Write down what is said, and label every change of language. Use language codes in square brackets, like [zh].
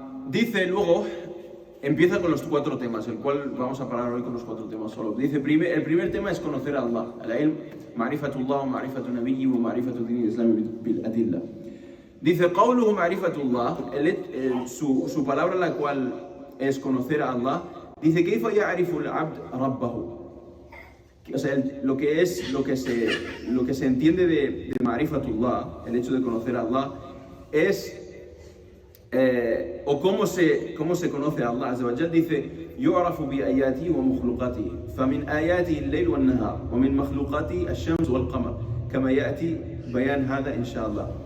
[es] Dice luego, empieza con los 4 temas, el cual vamos a parar hoy con los 4 temas solo. Dice, el primer tema es conocer a Allah. [ar] العلم معرفة الله ومعرفة نبيه ومعرفة دين الإسلام بالأدلة. [es] Dice, [ar] قوله معرفة الله, [es] su palabra la cual es conocer a Allah, dice [ar] كيف يعرف العبد ربه. [es] O sea, lo que se entiende de Ma'rifatullah, el hecho de conocer a Allah, es o cómo se conoce a Allah Azza wa Jal. [ar] Dice يعرف بآياته ومخلوقاته فمن آياته الليل والنهار ومن مخلوقاته الشمس والقمر كما يأتي بيان هذا إن شاء الله.